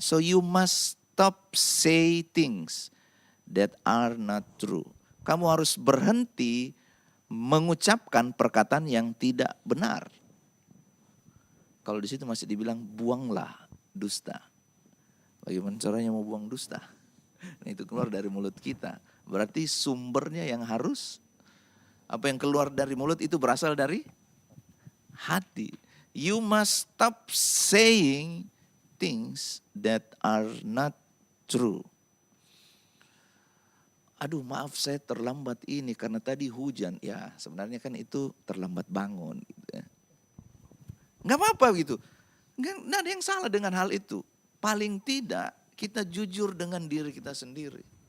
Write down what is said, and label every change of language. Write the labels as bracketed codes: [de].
[en] So you must stop say things that are not true. [id] Kamu harus berhenti mengucapkan perkataan yang tidak benar. Kalau di situ masih dibilang buanglah dusta. Bagaimana caranya mau buang dusta? Nah, itu keluar dari mulut kita. Berarti sumbernya yang harus, apa yang keluar dari mulut itu berasal dari hati. [en] You must stop saying things that are not true. [id] Aduh, maaf saya terlambat ini karena tadi hujan. Ya sebenarnya kan itu terlambat bangun. Gitu ya. Gak apa-apa gitu. Gak ada yang salah dengan hal itu. Paling tidak kita jujur dengan diri kita sendiri.